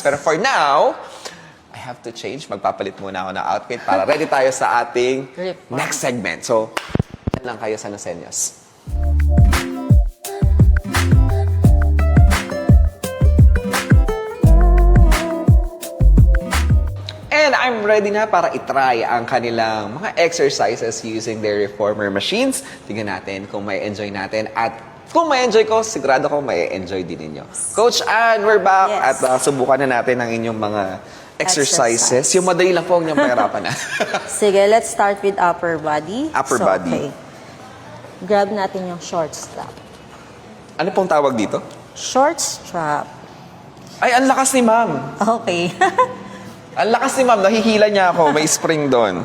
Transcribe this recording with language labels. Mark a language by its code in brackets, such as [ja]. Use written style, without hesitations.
[en] Pero for now, I have to change. [tl] Magpapalit muna ako ng outfit para ready tayo sa ating [en] Reformer. next segment. [tl] So, yan lang kayo sa Noseños. [en] And I'm ready [tl] na para itry ang kanilang mga [en] exercises using their reformer machines. [tl] Tingnan natin kung may enjoy natin at kung may enjoy ko, sigurado ko may enjoy din ninyo. [en] Coach Ann, we're back Yes. [tl] at subukan na natin ang inyong mga exercises. [en] Exercise. [tl] Yung madali lang po, huwag niyong pahirapan na. [en] Sige, let's start with upper body. Upper body. Okay. Grab [tl] natin yung [en] short strap. [tl] Ano pong tawag dito? [en] Short strap. [tl] Ay, ang lakas ni ma'am. [en] Okay. [tl] Ang lakas ni ma'am. Nahihila niya ako. May spring doon.